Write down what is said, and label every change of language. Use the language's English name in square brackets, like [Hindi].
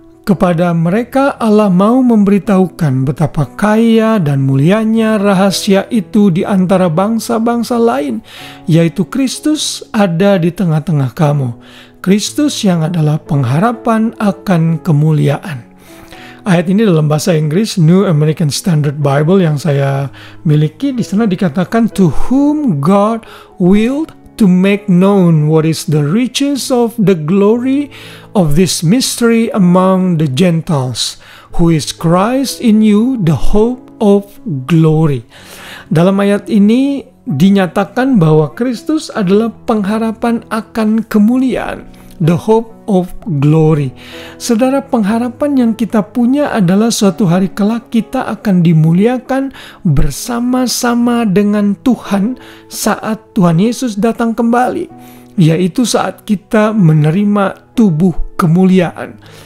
[Indonesian] Kepada mereka Allah mau memberitahukan betapa kaya dan mulianya rahasia itu di antara bangsa-bangsa lain, yaitu Kristus ada di tengah-tengah kamu. Kristus yang adalah pengharapan akan kemuliaan. Ayat ini dalam bahasa Inggris New American Standard Bible yang saya miliki. Di sana dikatakan, [English] to whom God willed to make known what is the riches of the glory of this mystery among the Gentiles, who is Christ in you, the hope of glory. [Indonesian] Dalam ayat ini dinyatakan bahwa Kristus adalah pengharapan akan kemuliaan, [English] the hope of glory. [Indonesian] Saudara, pengharapan yang kita punya adalah suatu hari kelak kita akan dimuliakan bersama-sama dengan Tuhan saat Tuhan Yesus datang kembali, yaitu saat kita menerima tubuh kemuliaan.